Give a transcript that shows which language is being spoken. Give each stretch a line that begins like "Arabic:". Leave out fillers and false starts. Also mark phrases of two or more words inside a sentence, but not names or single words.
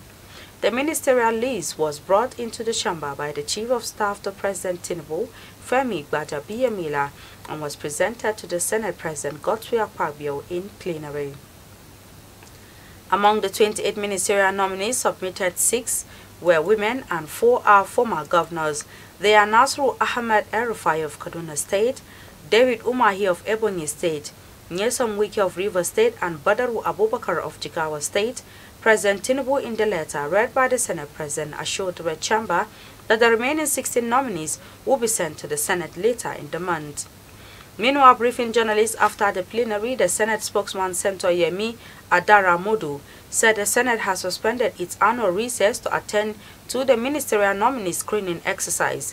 English: The ministerial list was brought into the chamber by the Chief of Staff to President Tinubu, Femi Gbajabiamila, and was presented to the Senate President Akwai in plenary. Among the 28 ministerial nominees submitted, 6 were women and 4 are former governors. They are Nasru Ahmed El-Rufai of Kaduna State, David Umahi of Ebonyi State, Nyesom Wiki of Rivers State, and Badaru Abubakar of Jigawa State. President Tinubu, in the letter read by the Senate President, assured the Red Chamber that the remaining 16 nominees will be sent to the Senate later in the month. Meanwhile, briefing journalists after the plenary, the Senate spokesman Senator Yemi Adaramodu said the Senate has suspended its annual recess to attend to the ministerial nominee screening exercise.